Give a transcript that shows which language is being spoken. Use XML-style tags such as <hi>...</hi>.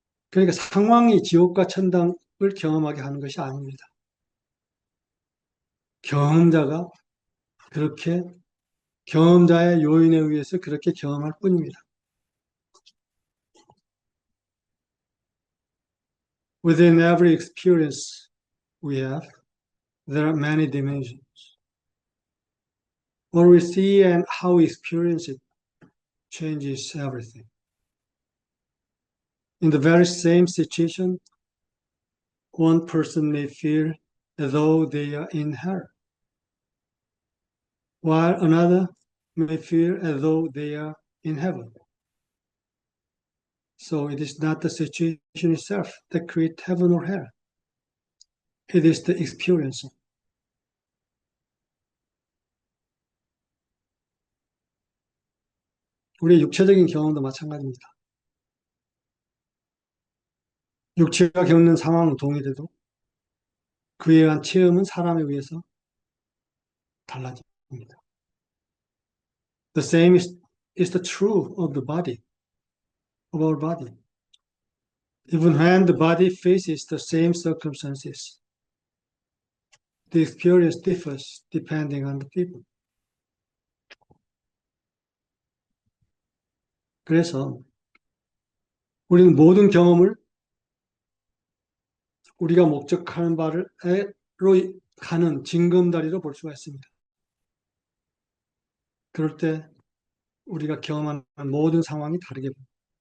<ko>그러니까 상황이 지옥과 천당을 경험하게 하는 것이 아닙니다. 경험자가 그렇게 경험자의 요인에 의해서 그렇게 경험할 뿐입니다.</ko> <en>Within every experience we have, there are many dimensions. What we see and how we experience it changes everything. In the very same situation, one person may feel as though they are in hell, while another may feel as though they are in heaven. So it is not the situation itself that creates heaven or hell. It is the experience.</en> <ko>우리의 육체적인 경험도 마찬가지입니다. 육체가 겪는 상황은 동일해도 그에 의한 체험은 사람에 의해서 달라집니다.</ko> <en>The same is the truth of the body, of our body. Even when the body faces the same circumstances, the experience differs depending on the people.</en> <ko>그래서 우리는 모든 경험을 우리가 목적하는 바로 가는 징검다리로 볼 수가 있습니다. 그럴 때 우리가 경험하는 모든 상황이 다르게 보입니다.</ko>